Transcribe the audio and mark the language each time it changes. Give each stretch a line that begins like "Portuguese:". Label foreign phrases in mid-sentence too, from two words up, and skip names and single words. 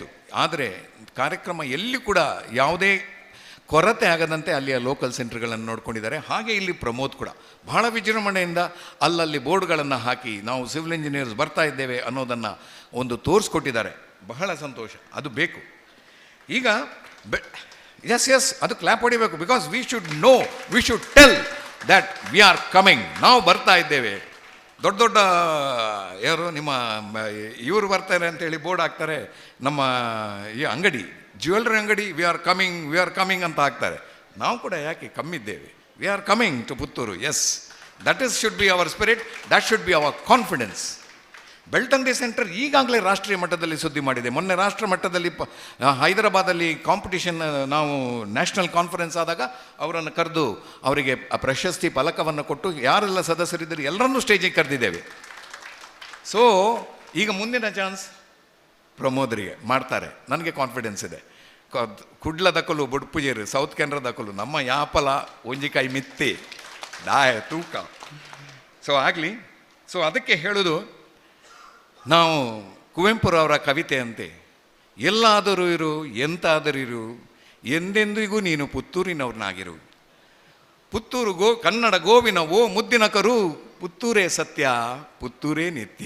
Kannada: ಆದರೆ ಕಾರ್ಯಕ್ರಮ ಎಲ್ಲಿ ಕೂಡ ಯಾವುದೇ ಕೊರತೆ ಆಗದಂತೆ ಅಲ್ಲಿಯ ಲೋಕಲ್ ಸೆಂಟರ್ಗಳನ್ನು ನೋಡ್ಕೊಂಡಿದ್ದಾರೆ. ಹಾಗೆ ಇಲ್ಲಿ ಪ್ರಮೋದ್ ಕೂಡ ಬಹಳ ವಿಜೃಂಭಣೆಯಿಂದ ಅಲ್ಲಲ್ಲಿ ಬೋರ್ಡ್ಗಳನ್ನು ಹಾಕಿ ನಾವು
English: civil engineers
Kannada: ಬರ್ತಾ ಇದ್ದೇವೆ ಅನ್ನೋದನ್ನು ಒಂದು ತೋರಿಸ್ಕೊಟ್ಟಿದ್ದಾರೆ. ಬಹಳ ಸಂತೋಷ. ಅದು ಬೇಕು. ಈಗ ಎಸ್ ಅದು ಕ್ಲಾಪ್ ಹೊಡಿಬೇಕು.
English: because we should tell that we are coming.
Kannada: ನಾವು ಬರ್ತಾ ಇದ್ದೇವೆ. ದೊಡ್ಡ ಯಾರು ನಿಮ್ಮ ಇವರು ಬರ್ತಾರೆ ಅಂತೇಳಿ ಬೋರ್ಡ್ ಹಾಕ್ತಾರೆ. ನಮ್ಮ ಈ ಅಂಗಡಿ, ಜ್ಯುವೆಲ್ರಿ ಅಂಗಡಿ,
English: we are coming
Kannada: ಅಂತ ಹಾಕ್ತಾರೆ. ನಾವು ಕೂಡ ಯಾಕೆ ಕಮ್ಮಿದ್ದೇವೆ?
English: we are coming to Puttur. yes, that should be our spirit, that should be our confidence.
Kannada: ಬೆಳ್ತಂಗಡಿ ಸೆಂಟರ್ ಈಗಾಗಲೇ ರಾಷ್ಟ್ರೀಯ ಮಟ್ಟದಲ್ಲಿ ಸುದ್ದಿ ಮಾಡಿದೆ. ಮೊನ್ನೆ ರಾಷ್ಟ್ರ ಮಟ್ಟದಲ್ಲಿ ಹೈದರಾಬಾದಲ್ಲಿ ಕಾಂಪಿಟಿಷನ್, ನಾವು
English: national conference
Kannada: ಆದಾಗ ಅವರನ್ನು ಕರೆದು ಅವರಿಗೆ ಪ್ರಶಸ್ತಿ ಫಲಕವನ್ನು ಕೊಟ್ಟು ಯಾರೆಲ್ಲ ಸದಸ್ಯರಿದ್ದರು ಎಲ್ಲರನ್ನೂ ಸ್ಟೇಜಿಗೆ ಕರೆದಿದ್ದೇವೆ. ಸೊ ಈಗ ಮುಂದಿನ ಚಾನ್ಸ್ ಪ್ರಮೋದರಿಗೆ ಮಾಡ್ತಾರೆ, ನನಗೆ ಕಾನ್ಫಿಡೆನ್ಸ್ ಇದೆ.
Tulu: ಕುಡ್ಲ ದಕ್ಕಲು ಬುಡ್ಪುಜೇರು, ಸೌತ್ ಕೆನರಾ ದಕ್ಕಲು ನಮ್ಮ ಯಾಪಲ ಒಂಜಿಕಾಯಿ ಮಿತ್ತಿ ದಾಯ ತೂಕ.
Kannada: ಸೊ ಆಗಲಿ. ಸೊ ಅದಕ್ಕೆ ಹೇಳೋದು, ನಾವು ಕುವೆಂಪುರವರ ಕವಿತೆ ಅಂತೆ, ಎಲ್ಲಾದರೂ ಇರು ಎಂತಾದರೂ ಇರು, ಎಂದೆಂದಿಗೂ ನೀನು ಪುತ್ತೂರಿನವ್ರನ್ನಾಗಿರು. ಪುತ್ತೂರು ಕನ್ನಡ ಗೋವಿನ ಓ ಮುದ್ದಿನ ಕರು, ಪುತ್ತೂರೇ ಸತ್ಯ, ಪುತ್ತೂರೇ ನಿತ್ಯ.